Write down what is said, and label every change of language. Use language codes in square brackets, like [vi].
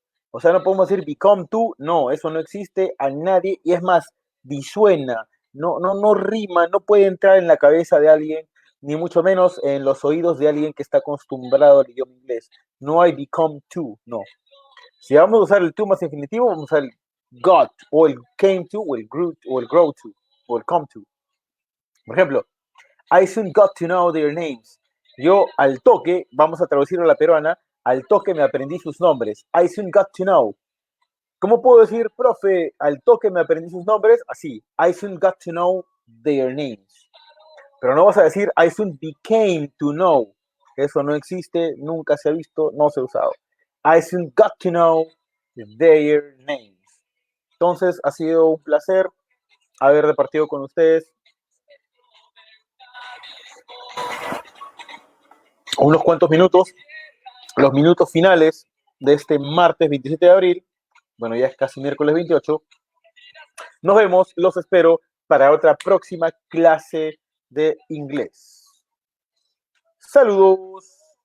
[es] O sea, no podemos decir become to, no, eso no existe a nadie y es más, disuena, no rima, no puede entrar en la cabeza de alguien, ni mucho menos en los oídos de alguien que está acostumbrado al idioma inglés. No hay become to, no. Si vamos a usar el to más infinitivo, vamos a usar el got, o el came to, o el grew to, o el come to. Por ejemplo, [en] I soon got to know their names. [es] Yo al toque, vamos a traducirlo a la peruana, al toque me aprendí sus nombres. [en] I soon got to know. [es] ¿Cómo puedo decir, profe, al toque me aprendí sus nombres? [en] Así, I soon got to know their names. [es] Pero no vas a decir, [en] I soon became to know. [es] Eso no existe, nunca se ha visto, no se ha usado. [en] I soon got to know their names. [es] Entonces, ha sido un placer haber repartido con ustedes unos cuantos minutos, los minutos finales de este martes 27 de abril. Bueno, ya es casi miércoles 28. Nos vemos, los espero para otra próxima clase de inglés. Saludos.